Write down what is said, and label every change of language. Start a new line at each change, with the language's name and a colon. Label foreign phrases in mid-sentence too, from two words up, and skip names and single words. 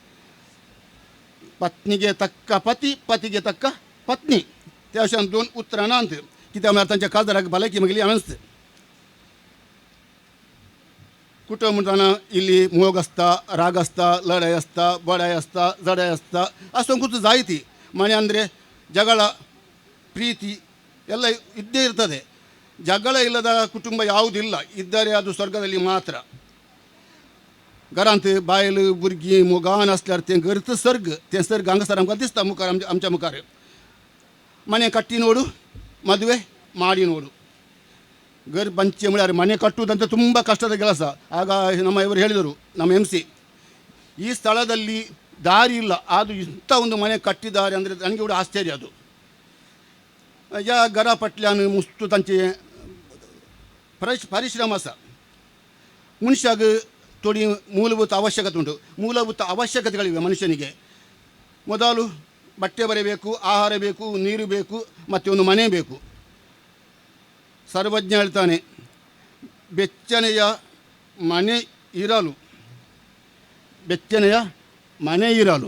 Konkani: पत्नीगे तक्का पती, पतीगे तक्का पत्नी. त्या अशें 2 उतरां नात. कित्याक म्हळ्यार तांच्या काळजाराक भलायकी मागली हांवेंच. कुटुंब म्हणटाना इल्ली मोग आसता, राग आसता, लढाई आसता, बडाई आसता, जडाई आसता,
Kannada: ಅಷ್ಟೊಂದು ಜಾಯಿತಿ. ಮನೆ ಅಂದರೆ ಜಗಳ, ಪ್ರೀತಿ ಎಲ್ಲ ಇದ್ದೇ ಇರ್ತದೆ. ಜಗಳ ಇಲ್ಲದ ಕುಟುಂಬ ಯಾವುದಿಲ್ಲ. ಇದ್ದರೆ ಅದು ಸ್ವರ್ಗದಲ್ಲಿ ಮಾತ್ರ.
Konkani: घरांत बायल भुरगीं मोगान आसल्यार तें घरच सर्ग. तें सर्ग हांगासर आमकां दिसता मुखार, आमच्या मुखार.
Kannada: ಮನೆ ಕಟ್ಟಿ ನೋಡು, ಮದುವೆ ಮಾಡಿ ನೋಡು.
Konkani: ಗರ್ ಬಂಚೆ ಮುಳ್ಯಾರ
Kannada: ಮನೆ ಕಟ್ಟುವುದಂತ ತುಂಬ ಕಷ್ಟದ ಕೆಲಸ. ಆಗ ನಮ್ಮ ಇವರು ಹೇಳಿದರು, ನಮ್ಮ MC, ಈ ಸ್ಥಳದಲ್ಲಿ ದಾರಿ ಇಲ್ಲ, ಅದು ಇಂಥ ಒಂದು ಮನೆ ಕಟ್ಟಿದ್ದಾರೆ ಅಂದರೆ ನನಗೆ ಕೂಡ ಆಶ್ಚರ್ಯ.
Konkani: ಅದು या घरा पटल्यान मुस्तू तांचे परिश्रम आसा.
Kannada: ಮನುಷ್ಯಾಗ थोडी ಮೂಲಭೂತ ಅವಶ್ಯಕತೆ ಉಂಟು. ಮೂಲಭೂತ ಅವಶ್ಯಕತೆಗಳಿವೆ ಮನುಷ್ಯನಿಗೆ. ಮೊದಲು ಬಟ್ಟೆ ಬರಬೇಕು, ಆಹಾರ ಬೇಕು, ನೀರು ಬೇಕು, ಮತ್ತು ಒಂದು ಮನೆ ಬೇಕು. ಸರ್ವಜ್ಞ ಹೇಳ್ತಾನೆ, ಬೆಚ್ಚನೆಯ ಮನೆ ಇರಲು, ಬೆಚ್ಚನೆಯ ಮನೆ ಇರಲು.